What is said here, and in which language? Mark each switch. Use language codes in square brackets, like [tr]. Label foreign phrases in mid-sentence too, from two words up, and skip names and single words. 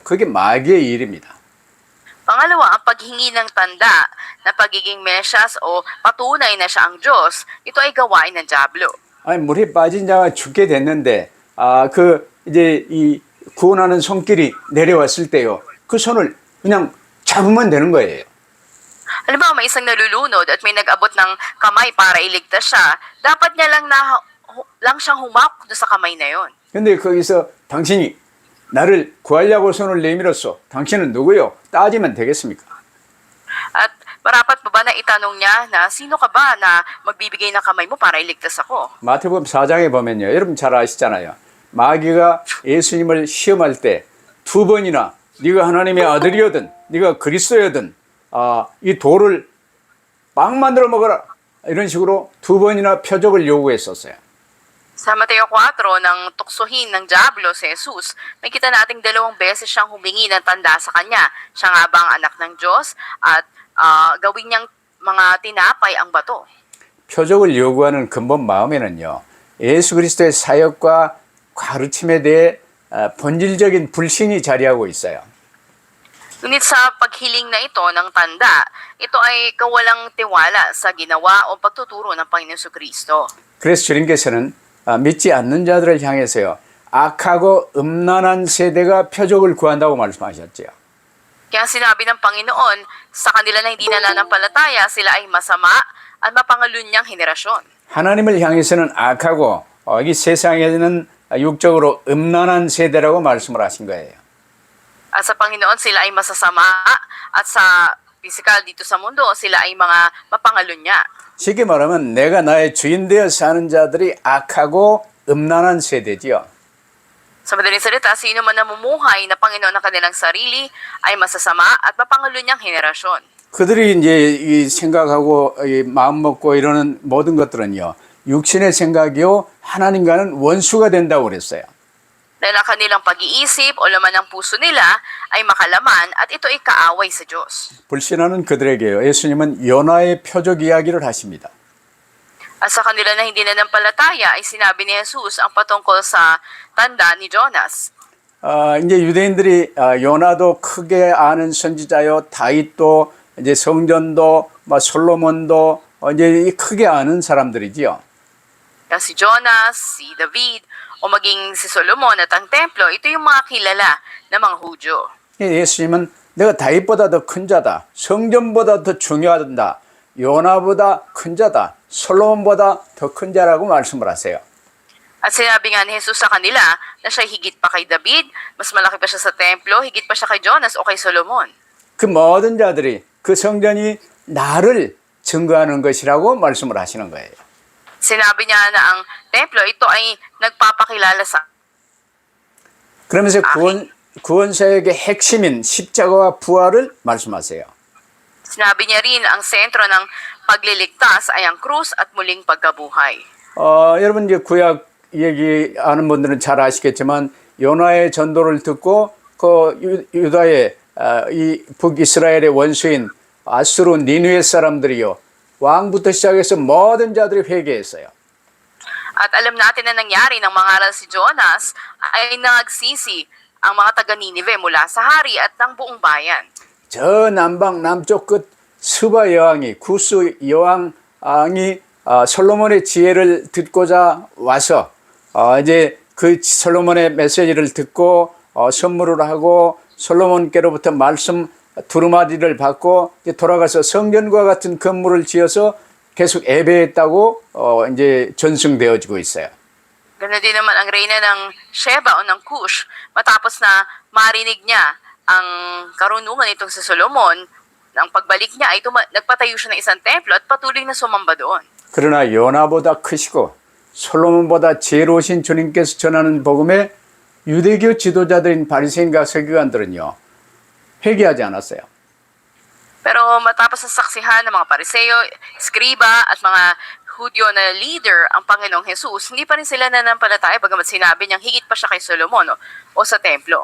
[ko] 그게 마귀의 일입니다. [tl] Pangalawa, ang paghingi ng tanda na pagiging Mesyas o patunay na siya ang Diyos, ito ay gawain ng Diablo. [ko] 아니 물에 빠진 자가 죽게 됐는데 이제 이 구원하는 손길이 내려왔을 때요. 그 손을 그냥 잡으면 되는 거예요. [tl] Halimbawa, may isang nalulunod at may nag-abot ng kamay para iligtas siya, dapat niya lang siyang humawak doon sa kamay na yon. [ko] 근데 거기서 당신이 나를 구하려고 손을 내밀었어. 당신은 누구요? 따지면 되겠습니까? [tl] At marapat pa ba na itanong niya na sino ka ba na magbibigay ng kamay mo para iligtas ako? [ko] 마태복음 4장에 보면요. 여러분 잘 아시잖아요. 마귀가 예수님을 시험할 때 두 번이나 네가 하나님의 아들이거든, 네가 그리스도거든, 이 돌을 빵 만들어 먹어라. 이런 식으로 두 번이나 표적을 요구했었어요. [tl] Sa Mateo 4, nang tuksohin ng Diablo si Jesus, makita nating 2 beses siyang humingi ng tanda sa kanya. Siya nga ba ang anak ng Diyos at gawin niyang mga tinapay ang bato. [ko] 표적을 요구하는 근본 마음에는요. 예수 그리스도의 사역과 가르침에 대해 본질적인 불신이 자리하고 있어요. [tl] Ngunit sa paghiling na ito ng tanda, ito ay kawalang tiwala sa ginawa o pagtuturo ng Panginoon Kristo. [ko] 그래서 주님께서는 믿지 않는 자들을 향해서요. 악하고 음란한 세대가 표적을 구한다고 말씀하셨죠. [tl] Kaya sinabi ng Panginoon, sa kanila na hindi nananampalataya, sila ay masama at mapangalunyang henerasyon. [ko] 하나님을 향해서는 악하고 이 세상에는 육적으로 음란한 세대라고 말씀을 하신 거예요. [tl] At sa Panginoon, sila ay masasama at sa physical dito sa mundo, sila ay mga mapangalunya. [ko] 쉽게 말하면 내가 나의 주인 되어 사는 자들이 악하고 음란한 세대지요. [tl] Sa madaling salita, sino man namumuhay na Panginoon ng kanilang sarili ay masasama at mapangalunyang henerasyon. [ko] 그들이 이제 이 생각하고 이 마음 먹고 이러는 모든 것들은요. 육신의 생각이요. 하나님과는 원수가 된다고 그랬어요. [tl] Dahil ang kanilang pag-iisip o laman ng puso nila ay makalaman at ito ay kaaway sa Diyos. [ko] 불신하는 그들에게요. 예수님은 요나의 표적 이야기를 하십니다. [tl] At sa kanila na hindi nanampalataya ay sinabi ni Jesus ang patungkol sa tanda ni Jonas. [ko] 이제 유대인들이 요나도 크게 아는 선지자요. 다윗도 이제 성전도 솔로몬도 이제 크게 아는 사람들이지요. [tl] Kaya si Jonas, si David, o maging si Solomon at ang templo, ito yung mga kilala na mga Hudyo. [ko] 예수님은 내가 다윗보다 더 큰 자다. 성전보다 더 중요하다. 요나보다 큰 자다. 솔로몬보다 더 큰 자라고 말씀을 하세요. [tl] At sinabi nga ni Jesus sa kanila na siya higit pa kay David, mas malaki pa siya sa templo, higit pa siya kay Jonas o kay Solomon. [ko] 그 모든 자들이 그 성전이 나를 증거하는 것이라고 말씀을 하시는 거예요. [tl] Sinabi niya na ang templo ito ay nagpapakilala sa [ko] 그러면서 구원사역의 핵심인 십자가와 부활을 말씀하세요. [tl] Sinabi niya rin ang sentro ng pagliligtas ay ang krus at muling pagkabuhay. [ko] 여러분 이제 구약 얘기 아는 분들은 잘 아시겠지만 요나의 전도를 듣고 그 유다의 이 북이스라엘의 원수인 아수르 니느웨 사람들이요. 왕부터 시작해서 모든 자들이 회개했어요. [tl] At alam natin na nangyari ng mangaral si Jonas ay nagsisi ang mga taga Ninive mula sa hari at ng buong bayan. [ko] 저 남방 남쪽 끝 스바 여왕이 구스 여왕이 솔로몬의 지혜를 듣고자 와서 이제 그 솔로몬의 메시지를 듣고 선물을 하고 솔로몬께로부터 말씀 두루마리를 받고 이제 돌아가서 성전과 같은 건물을 지어서 계속 예배했다고 이제 전승되어지고 있어요. [tl] Ganun din naman ang reyna ng Sheba o ng Cush matapos na marinig niya ang karunungan nitong si Solomon. Ang pagbalik niya ay nagpatayo siya ng isang templo at patuloy na sumamba doon. [ko] 그러나 요나보다 크시고 솔로몬보다 지혜로우신 주님께서 전하는 복음에 유대교 지도자들인 바리새인과 서기관들은요. 회개하지 않았어요. [tl] Pero matapos na saksihan ng mga pariseo, skriba at mga Hudyo na leader ang Panginoong Jesus, hindi pa rin sila nanampalataya bagamat sinabi niyang higit pa siya kay Solomon o sa templo.